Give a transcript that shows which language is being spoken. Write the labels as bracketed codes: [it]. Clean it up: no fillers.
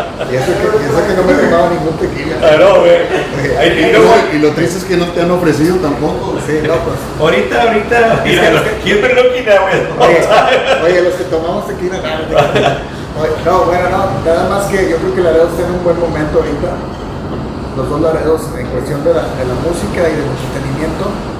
[es] Y eso que no me he tomado ningún tequila. [en] I know, man. You know what? [es] Y lo triste es que no te han ofrecido tampoco. Sí, no, pues. [en] Ahorita, you've been looking that way all the time. [es] Oye, los que tomamos tequila, no, bueno, no, nada más que yo creo que Laredo está en un buen momento ahorita. Los dos Laredos en cuestión de la música y del entretenimiento.